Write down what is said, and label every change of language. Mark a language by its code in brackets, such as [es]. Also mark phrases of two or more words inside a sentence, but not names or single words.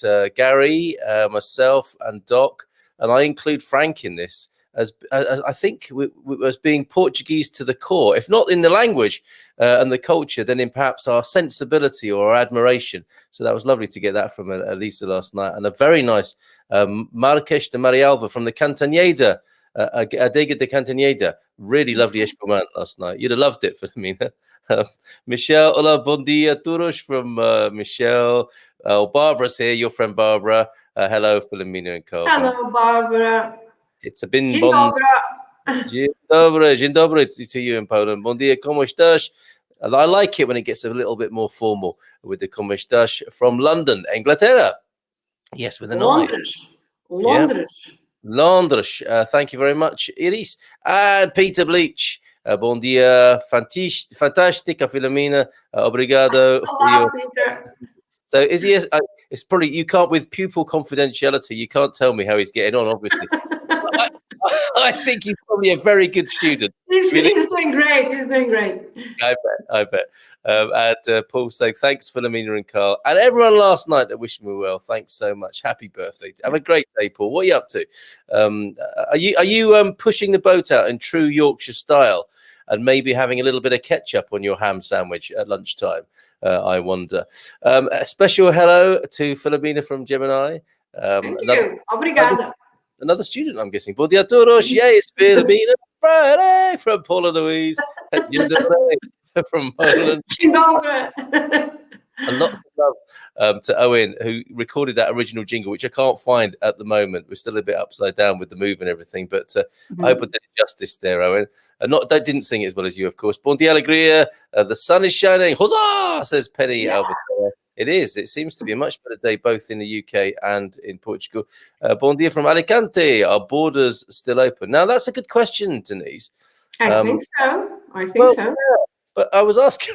[en] Gary, myself, and Doc, and I include Frank in this as I think as being Portuguese to the core, if not in the language and the culture, then in perhaps our sensibility or our admiration. So that was lovely to get that from Elisa last night, and a very nice Marques de Marialva from the Cantanheda. Adega de Cantanheda, really lovely Espumant last night. You'd have loved it, Filomena. [pt] Michelle, hola, bon dia, [en] todos from Michelle. Barbara's here, your friend Barbara. Hello, Filomena and Carl. Hello, Barbara. It's been [pl] Dzień dobry. Dzień dobry [en] to you in Poland. [pt] Bon dia, como estás? [en] I like it when it gets a little bit more formal with the [pt] como estás [en] from London, Inglaterra. Yes, with an Londres. Yeah. Londres. Thank you very much, Iris. And Peter Bleach. [pt] Bom dia, fantástica, Filomena. Obrigado. [en] Hello, Peter. So is he? It's probably, you can't, with pupil confidentiality, you can't tell me how he's getting on, obviously. I think he's probably a very good student. He's doing great. He's doing great. I bet. And Paul saying thanks, Filomena and Carl, and everyone last night that wished me well. Thanks so much. Happy birthday. Have a great day, Paul. What are you up to? Are you pushing the boat out in true Yorkshire style and maybe having a little bit of ketchup on your ham sandwich at lunchtime? I wonder. A special hello to Filomena from Gemini. Thank you. Obrigada. Another student, I'm guessing. [pt] Bom dia a todos. [en] Yes, Filomena Friday from Paula Louise. From Poland. And lots of love to Owen, who recorded that original jingle, which I can't find at the moment. We're still a bit upside down with the move and everything, but I hope I did justice there, Owen. That didn't sing it as well as you, of course. [pt] Bon dia, alegria. [en] The sun is shining. Huzzah, says Penny Albert. It is. It seems to be a much better day both in the UK and in Portugal. [pt] Bon dia [en] from Alicante. Are borders still open? Now, that's a good question, Denise. I think so. Yeah. But I was asking.